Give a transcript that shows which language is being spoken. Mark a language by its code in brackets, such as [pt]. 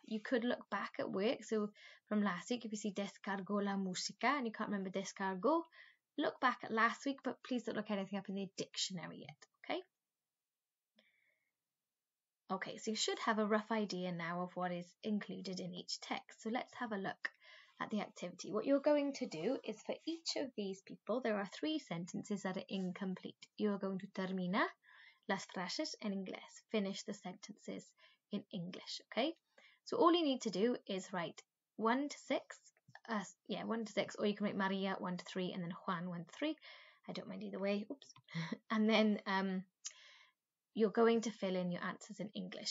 [en] You could look back at work. So from last week, if you see [es] descargo la música [en] and you can't remember descargo, look back at last week, but please don't look anything up in the dictionary yet, okay? Okay, so you should have a rough idea now of what is included in each text. So let's have a look at the activity. What you're going to do is, for each of these people, there are 3 sentences that are incomplete. You're going to [es] termina las frases en inglés. [en] Finish the sentences in English, okay? So all you need to do is write 1 to 6, 1 to 6, or you can write Maria 1 to 3 and then Juan 1 to 3. I don't mind either way. Oops. And then you're going to fill in your answers in English.